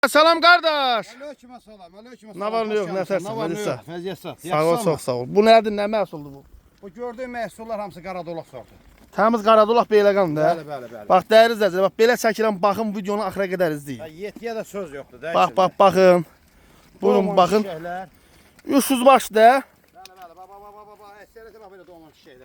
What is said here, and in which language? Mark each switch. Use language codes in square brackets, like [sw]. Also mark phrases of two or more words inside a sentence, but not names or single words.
[tr] Selam kardeş. Aleykümselam, aleykümselam. Ne var ne yok, ne sersin, Ne var ne Melisa? [az] yok, vəziyyət sağ. Sağ ol, çok sağ ol. [tr] Bu nedir, [az] ne məhsuldur bu? Bu gördüyün məhsullar hamısı qaradolaq sortu. Təmiz qaradolaq Beyləqan da. Bəli, bəli, bəli. Bax, dəyərli izləyicilər, bax belə çəkirəm, baxın videonu axıra qədər izləyin. Yetiyə də söz yoxdur, Bax, bax, baxın. Bunun baxın. Üstsüz başdır da. Bəli, bəli, baba, əksəriyyəti bax belə doğmamış şeylər.